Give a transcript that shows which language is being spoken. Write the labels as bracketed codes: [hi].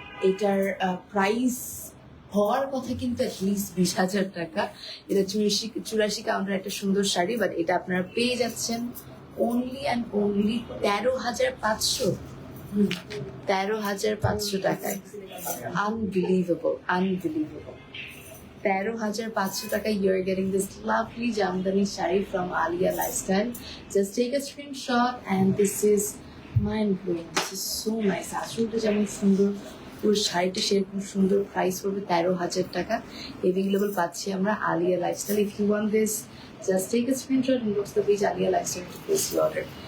[bn] এটার প্রাইস হওয়ার কথা কিন্তু অ্যাটলিস্ট 20,000 টাকা। এটা 84 কাউন্টার একটা সুন্দর শাড়ি, বাট এটা আপনারা পেয়ে যাচ্ছেন [en] only and only [bn] 13,500, 13,500 টাকায়। [en] Unbelievable, unbelievable. 13,500 টাকা you are getting this lovely Jamdani sari from Alia Lifestyle. Just take a screenshot and this is mind blowing, this is so nice। [bn] আঁচলটা যেমন সুন্দর, পুরো শাড়িটা সেরকম সুন্দর। প্রাইস পড়বে 13,000 টাকা। এভেলেবল পাচ্ছি আমরা Alia lifestyle. [en] If you want this, just take a screenshot and inbox the page Alia Lifestyle to place your order.